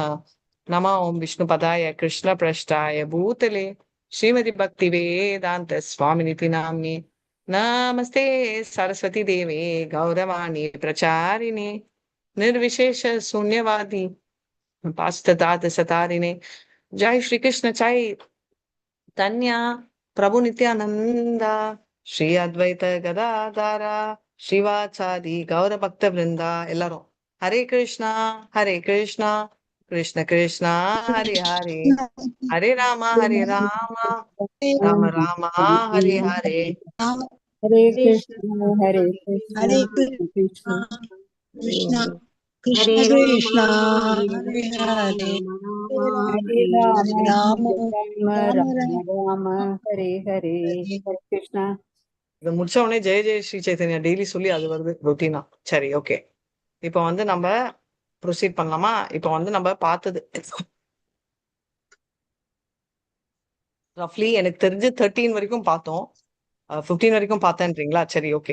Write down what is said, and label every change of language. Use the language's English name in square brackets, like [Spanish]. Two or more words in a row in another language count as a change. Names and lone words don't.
[Sanskrit] नमः ओं विष्णुपदाय कृष्णप्रेष्ठाय भूतले श्रीमति भक्तिवेदान्त स्वामिनिति नाम्नि नमस्ते सरस्वती देवे गौरवाणी प्रचारिणे निर्विशेष शून्यवादी पाश्चात सतारिणे। जय श्री कृष्ण जय तन्या प्रभु नित्यानंद श्री अद्वैत गदाधारा शिवाचारी गौर भक्त वृंदा एल्लाரும் हरे कृष्णा कृष्ण कृष्णा हरे हरे हरे राम राम राम हरे हरे। हरे कृष्ण कृष्ण हरे कृष्ण हरे कृष्ण कृष्ण हरे कृष्ण राम कृष्ण हरे हरे राम हरे राम हरे राम राम हरे हरे राम हरे। राम राम राम राम राम राम हरे हरे हरे हरे कृष्णा। [Tamil] இது முடிச்ச உடனே ஜெய ஜெய ஸ்ரீ சைத்தன்யா டெய்லி சொல்லி அது வருது ரொட்டீனா. சரி ஓகே. இப்போ வந்து நம்ம ப்ரொசீட் பண்ணலாமா? இப்போ வந்து நம்ம பார்த்தது ரஃப்லி எனக்கு தெரிஞ்சு 13 வரைக்கும் பார்த்தோம். 15 வரைக்கும் பார்த்தேன்றீங்களா? சரி ஓகே.